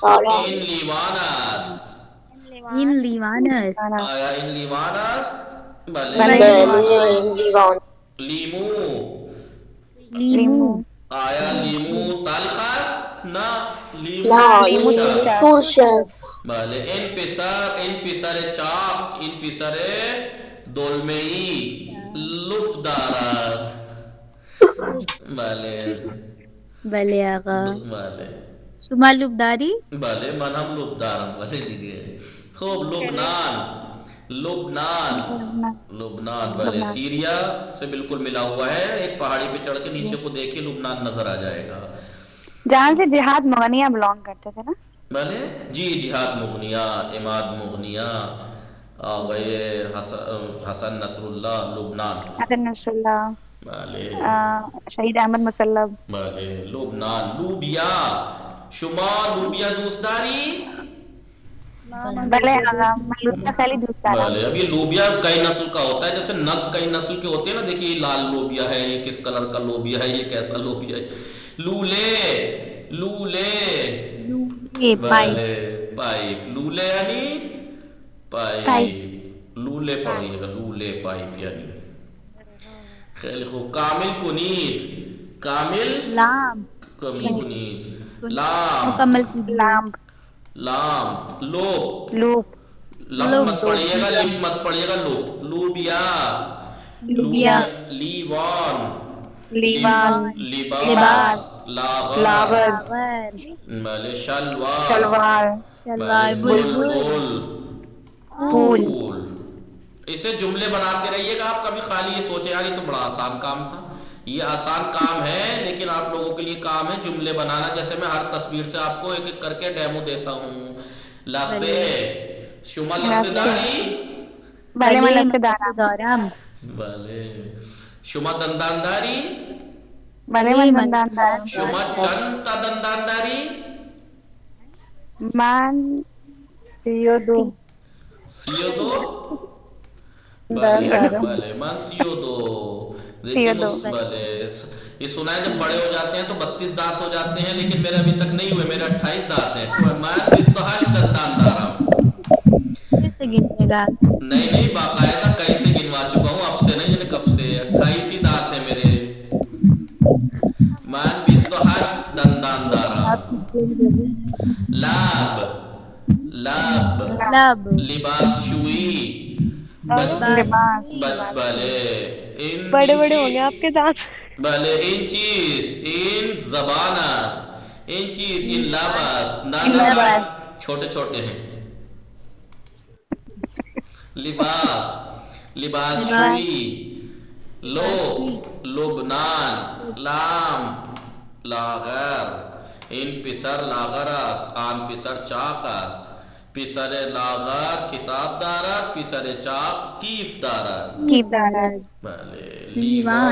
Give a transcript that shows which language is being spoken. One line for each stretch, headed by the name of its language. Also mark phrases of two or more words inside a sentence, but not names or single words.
Persian: لیوان است آیا این لیوان است بله لیمو آیا لیمو تلخ است نه لیمو ترش است بله این پسر چاق این پسر دلمه‌ای لب دارد بله آقا بله شما لب داری بله من هم لب دارم بله دیگه خوب
Urdu: لبنان بھلے سیریا سے بالکل ملا ہوا ہے ایک پہاڑی پہ چڑھ کے نیچے کو دیکھیں لبنان نظر آ جائے گا جہاں سے جہاد مغنیہ بلونگ کرتے تھے نا. بھلے جی جہاد مغنیہ، اماد مغنیہ، آغائی حسن نصر اللہ لبنان. حسن نصر اللہ، بھلے شہید احمد مسلب. بھلے لبنان.
Persian: لوبیا، شما لوبیا دوست داری؟ بھلے ملوثہ خیلی دوست دارم.
Urdu: بھلے اب یہ لوبیا کئی نسل کا ہوتا ہے، جیسے نگ کئی نسل کے ہوتے ہیں نا. دیکھیے یہ لال لوبیا ہے، یہ کس کلر کا لوبیا ہے، یہ کیسا لوبیا ہے. لولے لولے یہ پائپ. بھلے پائپ. لولے یعنی پائپ. لولے پڑھیے گا، لولے پائپ یعنی.
Persian: خیلی خوب. کامل کنید. کامل لام. کنید. لام.
Urdu: مکمل کیجیے.
Persian: لام. لام. لوپ. لوپ. لپ لوپ.
Urdu: مت پڑھیے گا، لپ مت پڑھیے گا.
Persian: لوپ. لوبیا. لوبیا. لیوان. لیوان. لباس. لاغر. لاغر. لاغر.
Urdu: بھلے شلوار. شلوار. شلوار. بھلے بلبل. پھول. پھول. اسے جملے بناتے رہیے گا آپ. کبھی خالی یہ سوچے یار یہ تو بڑا آسان کام تھا. یہ آسان کام ہے لیکن آپ لوگوں کے لیے کام ہے جملے بنانا. جیسے میں ہر تصویر سے آپ کو ایک ایک کر کے ڈیمو دیتا ہوں.
Persian: لفظ شما لفظ داری. بھلے میں لفظ دارم. دارم. بھلے شما دندان داری. بھلے میں دندان دارم. شما چند تا دندان داری. من سیو دو. سیو دو. بھلے بھلے من سیو دو.
Urdu: دیکھیے بھلے یہ سنا ہے جب بڑے ہو جاتے ہیں تو 32 دانت ہو جاتے ہیں، لیکن میرے ابھی تک نہیں ہوئے، میرے 28 دانت ہیں.
Persian: میں 28 دندان دارم.
Urdu: پھر سے گننے گا. نہیں باقاعدہ کئی سے گنوا چکا ہوں، اب سے نہیں یعنی کب سے. 28 ہی دانت ہیں میرے.
Persian: من 28 دندان دارم. لاب. لاب. لب. لباس شوئی. لباس. بھلے
Urdu: بڑے بڑے ہوں گے آپ کے دانت.
Persian: بھلے ان چیز ان زبان است. ان چیز ان لب است. لباس.
Urdu: چھوٹے چھوٹے ہیں. لباس.
Persian: لباس شوئی. لو. لبنان. لام. لاغر. این پسر لاغر است. آن پسر چاق است. پسر لاغر کتاب دارد. پسر چاق کیف دارد. کیف دارد. بله. لیوان.